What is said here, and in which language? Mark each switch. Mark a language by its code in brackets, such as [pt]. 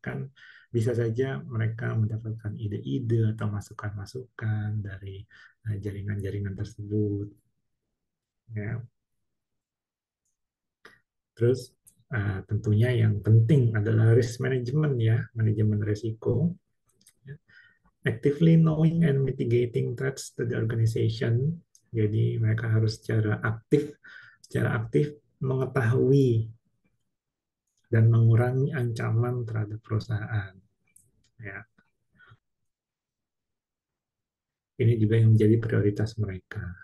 [id] Kan bisa saja mereka mendapatkan ide-ide atau masukan-masukan dari jaringan-jaringan tersebut, ya. Terus tentunya yang penting adalah risk management, ya, manajemen risiko. Ya. [en] Actively knowing and mitigating threats to the organization. [id] Jadi mereka harus secara aktif mengetahui dan mengurangi ancaman terhadap perusahaan. Ya, ini juga yang menjadi prioritas mereka.